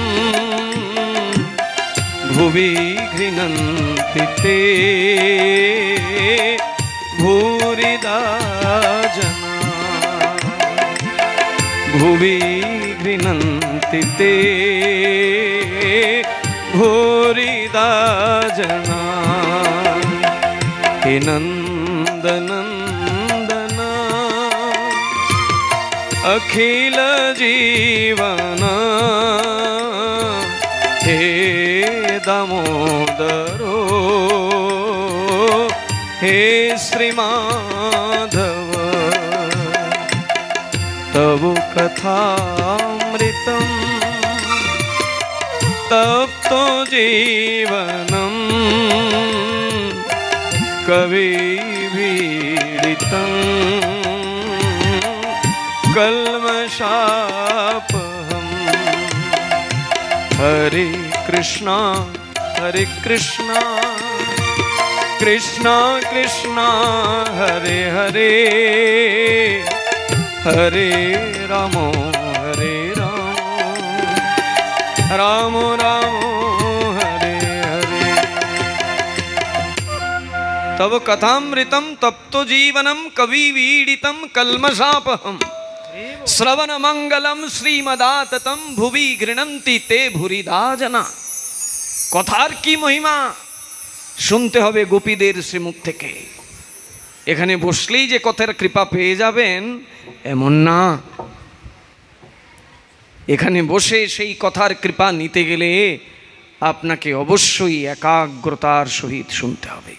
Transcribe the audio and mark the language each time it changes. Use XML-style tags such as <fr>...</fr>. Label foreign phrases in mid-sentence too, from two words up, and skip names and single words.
<sa>ভুবি গৃণন্তি তে ভূরিদা जना। ভুবি গৃণন্তি তে ভূরিদা जना। হে নন্দনন্দন अखिल जीवन हे दामोदरो हे श्रीमाधव। तव कथामृतं तप्तो जीवनं कविभीडितं कल्मषापहम। हरे कृष्णा कृष्णा कृष्णा हरे हरे, हरे राम राम राम हरे हरे। तव कथामृतं तप्तो जीवनं कविवीडितं कल्मषापहम। श्रवण मंगलम श्रीमदाततम भुवि गृणन्ति ते भूरिदा जना।</sa> <bn>কথার কি মহিমা শুনতে হবে গোপীদের শ্রীমুখ থেকে। এখানে বসলেই যে কথার কৃপা পেয়ে যাবেন এমন না। এখানে বসে সেই কথার কৃপা নিতে গেলে আপনাকে অবশ্যই একাগ্রতার সহিত শুনতে হবে।</bn>